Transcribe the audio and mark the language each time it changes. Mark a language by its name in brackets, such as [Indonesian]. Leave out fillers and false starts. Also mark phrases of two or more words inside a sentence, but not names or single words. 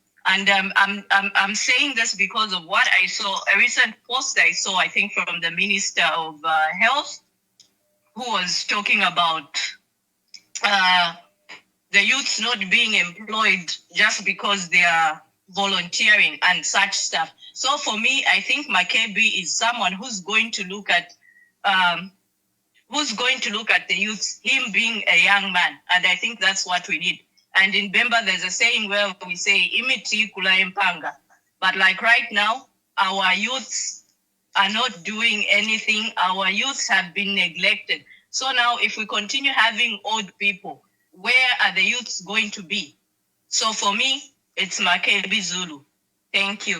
[English] And I'm saying this because of what I saw, a recent post I saw, I think from the Minister of Health, who was talking about the youths not being employed just because they are volunteering and such stuff. So for me, I think Makebi is someone who's going to look at the youths, him being a young man. And I think that's what we need. And in Bemba, there's a saying where we say, [Bemba] imiti kula impanga. [English] But like right now, our youths are not doing anything. Our youths have been neglected. So now if we continue having old people, where are the youths going to be? So for me, it's Makebi Zulu. Thank you.